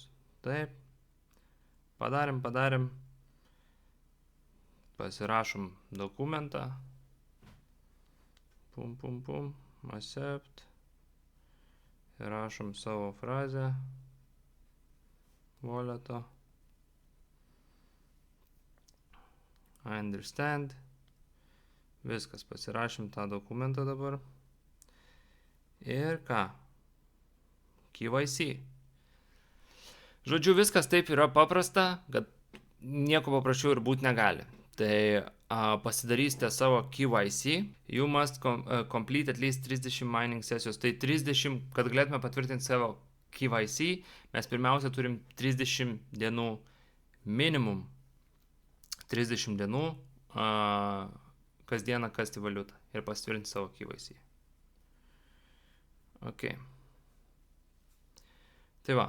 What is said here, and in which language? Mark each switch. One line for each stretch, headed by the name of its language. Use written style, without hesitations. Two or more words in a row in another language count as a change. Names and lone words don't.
Lithuanian: Taip. Padarėm. Pasirašom dokumentą. Pum. Accept. Ir rašom savo frazę. Walleto.
English: I understand.
Lithuanian: Viskas, pasirašym tą dokumentą dabar. Ir ką? KYC. Žodžiu, viskas taip yra paprasta, kad nieko paprasčiau ir būti negali. Tai pasidarysite savo KYC,
English: you must complete at least 30 mining
Lithuanian: sesijos. Tai 30, kad galėtume patvirtinti savo KYC, mes pirmiausia turim 30 dienų minimum. 30 dienų kasdieną kasti valiutą ir pasitvirtinti savo KYC. Ok. Tai va.